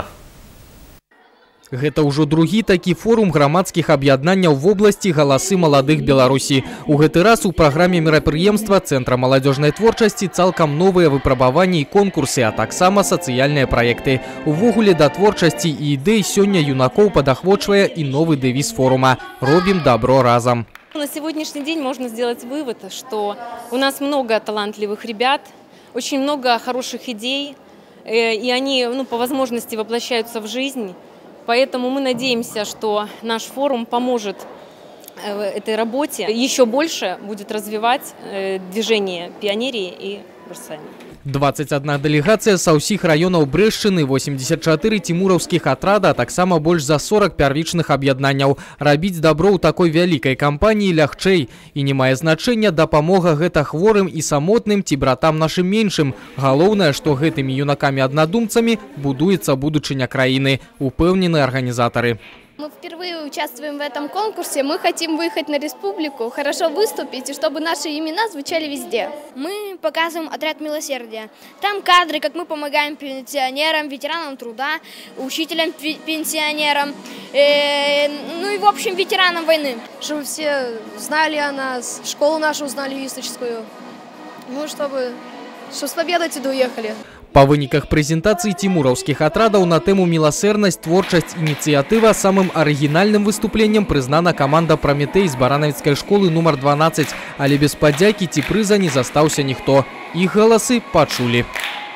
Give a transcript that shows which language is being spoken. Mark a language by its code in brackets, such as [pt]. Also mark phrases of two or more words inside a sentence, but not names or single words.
[be] Гэта ўжо другі такі форум грамадскіх аб'яднанняў в обласці «Галасы маладых Беларусі». У гэты раз у праграме мерапрыемства Цэнтра маладзёжнай творчасці цалкам новыя выпрабаванні і конкурсы, а таксама сацыяльныя праекты. Увогуле да творчасці і ідэй сёння юнакоў падахвочвае і новы дэвіз форума «Робім добро разом». [ru] На сегодняшний день можно сделать вывод, что у нас много талантливых ребят, очень много хороших идей, и они по возможности воплощаются в жизнь. Поэтому мы надеемся, что наш форум поможет этой работе, еще больше будет развивать движение пионерии и Бурсані. [be] 21 дэлегацыя са ўсіх раёнаў Брэшчыны, 84 цімураўскіх атрада, а таксама больш за 40 первічных аб'яднанняў. Рабіць дабро ў такой вялікай кампаніі лягчэй. І не мае значэння дапамога гэта хворым і самотным ці братам нашым меншым. Галоўнае, што гэтымі юнакамі-аднадумцамі будуецца будучыня краіны, упэўнены арганізатары. [ru] Мы впервые участвуем в этом конкурсе. Мы хотим выехать на республику, хорошо выступить, и чтобы наши имена звучали везде. Мы показываем отряд милосердия. Там кадры, как мы помогаем пенсионерам, ветеранам труда, учителям-пенсионерам, ну и в общем ветеранам войны. Чтобы все знали о нас, школу нашу узнали историческую. Ну, чтобы с победой отсюда уехали. [be] Па выніках прэзентацыі цімураўскіх атрадаў на тэму «Міласэрнасць, творчасць, ініцыятыва» самым арыгінальным выступленнем прызнана каманда «Праметэй» з баранавіцкай школы нумар 12, але без падзякі ці прыза не застаўся ніхто. Іх галасы пачулі.